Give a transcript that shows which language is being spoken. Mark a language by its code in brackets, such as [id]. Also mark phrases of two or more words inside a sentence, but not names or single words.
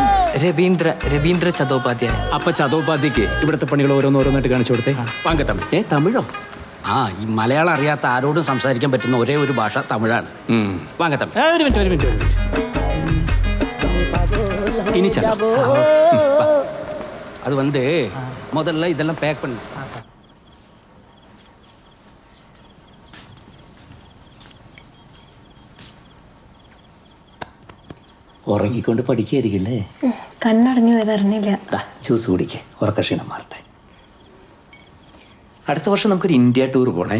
[ml] രവീന്ദ്ര ചതോപാധ്യായ. അപ്പൊ ചതോപാധ്യക്ക് ഇവിടുത്തെ പണികൾ ഓരോന്നോരോന്നായിട്ട് കാണിച്ചു കൊടുത്തേ. വാങ്കത്തമിഴ്. തമിഴോ? ഈ മലയാളം അറിയാത്ത ആരോടും സംസാരിക്കാൻ പറ്റുന്ന ഒരേ ഒരു ഭാഷ തമിഴാണ്. വാങ്കത്തമിഴ്. ഒരു മിനിറ്റ്. ഇനി ചെല്ലാം. [ta] அது வந்து முதல்ல இதெல்லாம் பேக் பண்ணு. [ml] ഉറങ്ങിക്കൊണ്ട് പഠിക്കായിരിക്കില്ലേ? കണ്ണടഞ്ഞു പോയതറിഞ്ഞില്ല. ജ്യൂസ് കുടിക്കേ, ഉറക്കക്ഷീണം മാറട്ടെ. അടുത്ത വർഷം നമുക്കൊരു ഇന്ത്യ ടൂർ പോണേ.